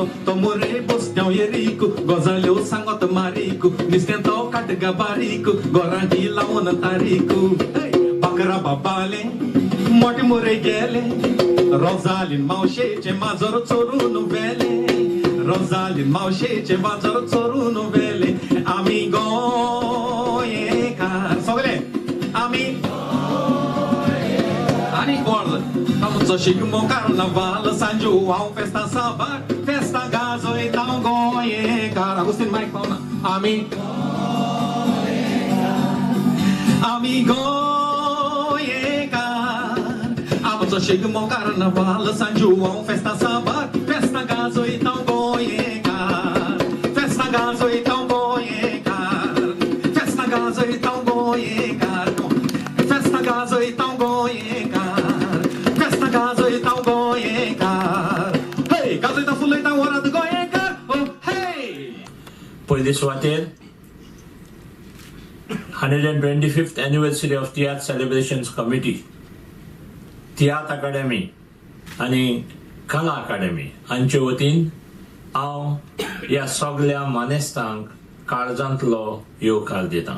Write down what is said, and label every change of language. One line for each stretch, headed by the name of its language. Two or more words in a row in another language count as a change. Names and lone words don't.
Konkani: तो मोरे बसत्याव येरीक गजाल्यो सांगत मारीक निस्तें तो काटगा बारीक गोरांटी लावन तारीक बाकरा बाबाले मोठे मोरे गेले रोजालीन मावशेचे माजर चोरून वेले रोजालीन मावशेचे माजर चोरून वेले आमी गोंयकार सगळे आमी आनी कोण आमचो शिगमो कार्नावाल San João festa sabar festa gazoita गोंयकार आगुस्तीन मायक पावना आमी गोंयकार आमचो शिगमो कार्नावाल San João festa sabar festa gazoita गोंयकार festa gazoita गोंयकार festa gazoita गोंयकार festa gazoita गोंयकार festa gazoita गोंयकार हे गाजयता फुलयता वरात गोंयकार हे पयले सुवातेर
English: 125th anniversary of Theatre Celebrations Committee,
Konkani: Theatre Academy आणि कला अकादमी हांचे वतीन हांव ह्या सगळ्या मानेस्तांक काळजांतलो येवकार दितां.